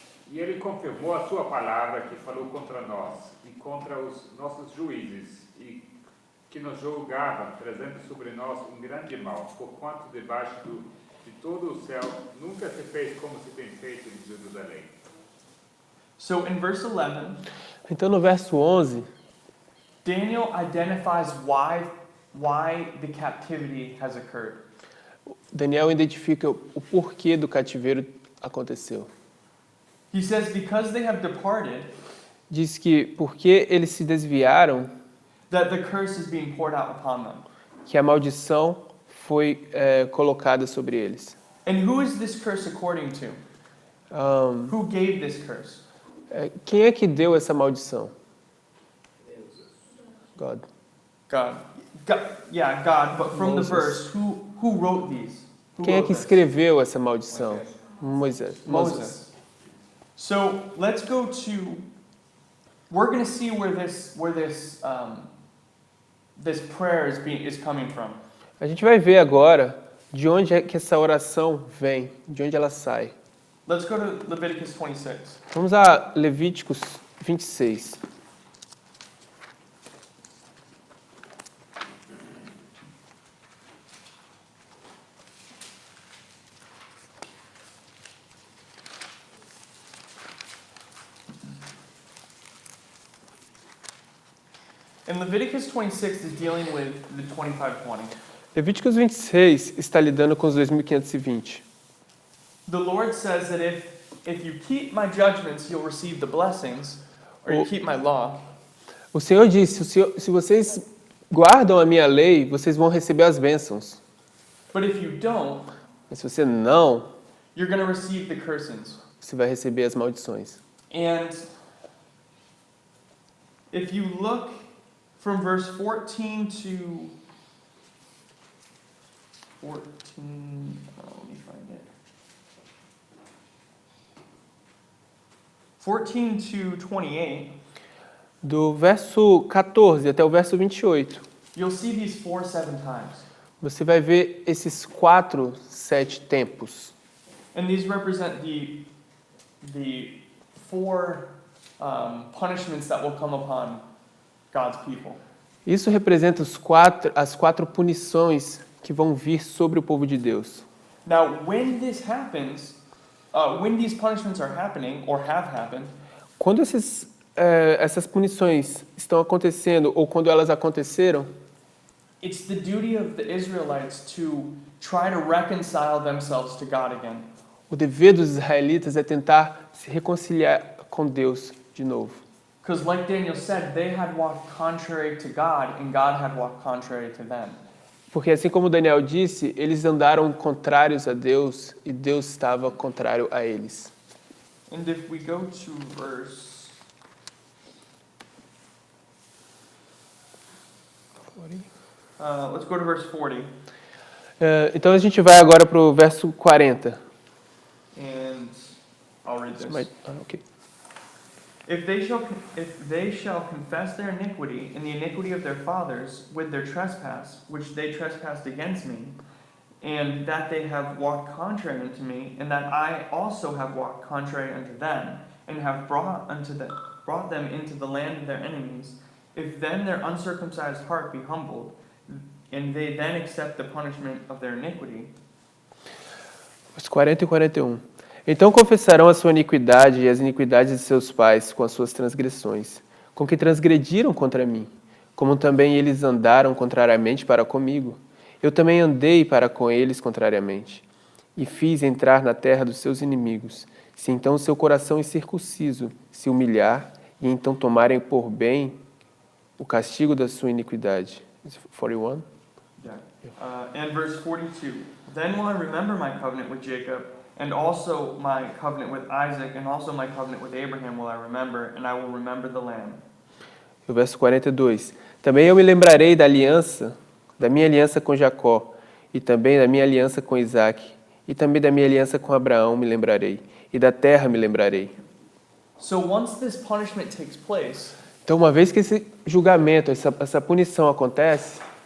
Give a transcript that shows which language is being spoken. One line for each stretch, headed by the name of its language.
Portuguese: E ele confirmou a sua palavra que falou contra nós e contra os nossos juízes, e que nos julgava, trazendo sobre nós um grande mal, porquanto debaixo de todo o céu nunca se fez como se tem feito em Jerusalém.
English: So in verse 11,
Portuguese: Então no verso 11,
English: Daniel identifies why the captivity has occurred.
Portuguese: Daniel identifica o porquê do cativeiro aconteceu.
English: He says, because they have departed,
Portuguese: Diz que porque eles se desviaram,
English: that the curse is being poured out upon them.
Portuguese: que a maldição foi colocada sobre eles.
English: And who is this curse according to? Who gave this curse?
Portuguese: Quem é que deu essa maldição?
English: God. God. Yeah, God, but from Moses. the verse, who wrote these? Who
Portuguese: Quem é
English: wrote
Portuguese: que
English: this?
Portuguese: escreveu essa maldição? Moisés.
English: Moses. So let's go to. We're going to see where this this prayer is coming from.
Portuguese: A gente vai ver agora de onde é que essa oração vem, de onde ela sai.
English: Let's go to Leviticus 26.
Portuguese: Vamos a Levíticos 26.
English: And Leviticus 26 is dealing with the 2520.
Portuguese: Levíticos 26 está lidando com os 2520.
English: the Lord says that if you keep my judgments, you'll receive the blessings, or you keep my law.
Portuguese: O Senhor disse, se vocês guardam a minha lei, vocês vão receber as bênçãos.
English: But if you don't,
Portuguese: Mas se você não,
English: you're going to receive the cursings.
Portuguese: você vai receber as maldições.
English: And if you look from verse 14 to 14, let me find it. 14 to 28,
Portuguese: Do verso 14 até o verso 28,
English: you'll see these 4 7 times.
Portuguese: você vai ver esses 4, 7 tempos.
English: And these represent the 4 punishments that will come upon God's people.
Portuguese: Isso representa as 4 punições que vão vir sobre o povo de Deus.
English: Now, when this happens, when these punishments are happening or have happened,
Portuguese: Quando essas punições estão acontecendo ou quando elas aconteceram,
English: it's the duty of the Israelites to try to reconcile themselves to God again.
Portuguese: o dever dos israelitas é tentar se reconciliar com Deus de novo.
English: Because like Daniel said, they had walked contrary to God and God had walked contrary to them.
Portuguese: Porque assim como Daniel disse, eles andaram contrários a Deus e Deus estava contrário a eles.
English: And if we go to verse... let's go to verse 40.
Portuguese: Então a gente vai agora para o verso 40.
English: And I'll read this. Okay. If they shall confess their iniquity and the iniquity of their fathers with their trespass, which they trespassed against me, and that they have walked contrary unto me, and that I also have walked contrary unto them, and have brought them into the land of their enemies, if then their uncircumcised heart be humbled, and they then accept the punishment of their iniquity.
Portuguese: Os 40 e 41. Então confessarão a sua iniquidade e as iniquidades de seus pais com as suas transgressões, com que transgrediram contra mim, como também eles andaram contrariamente para comigo. Eu também andei para com eles contrariamente, e fiz entrar na terra dos seus inimigos. Se então o seu coração incircunciso se humilhar, e então tomarem por bem o castigo da sua iniquidade.
English: 41? Yeah. And verse 42. Then will I remember my covenant with Jacob, and also my covenant with Isaac, and also my covenant with Abraham will I remember, and I will remember the land.
Portuguese: O verso 42. Também eu me lembrarei da minha aliança com Jacó, e também da minha aliança com Isaac, e também da minha aliança com Abraão me lembrarei, e da terra me lembrarei.
English: So once this punishment takes place,
Portuguese: Então, uma vez que esse julgamento, essa punição acontece,